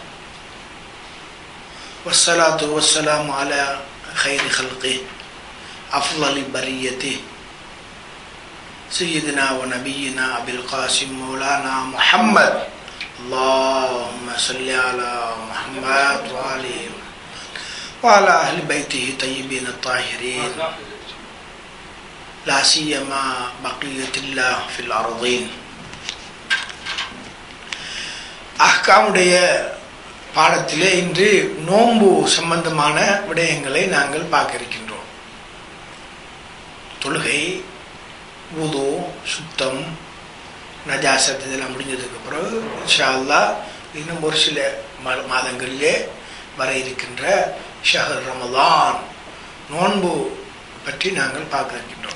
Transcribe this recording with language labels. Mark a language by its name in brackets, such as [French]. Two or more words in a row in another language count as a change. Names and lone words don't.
[Arabic] والصلاة والسلام على خير خلقه أفضل بريته سيدنا ونبينا أبي القاسم مولانا محمد اللهم صل على محمد وعلى أهل بيته طيبين الطاهرين لا سيما بقية الله في الأرضين. [Tamil] அஹ்காமுடைய பாடத்திலே இன்று நோன்பு சம்பந்தமான விடயங்களை நாங்கள் பார்க்க இருக்கின்றோம். தொழுகை, வுது, சுத்தம், நஜாசத் இதெல்லாம் முடிஞ்சதுக்கு பிறகு [Arabic] إن شاء الله [Tamil] இன்னும் ஒரு சில மாதங்களிலே வர இருக்கின்ற [Arabic] شهر رمضان [Tamil] நோன்பு பற்றி நாங்கள் பார்க்க இருக்கின்றோம்.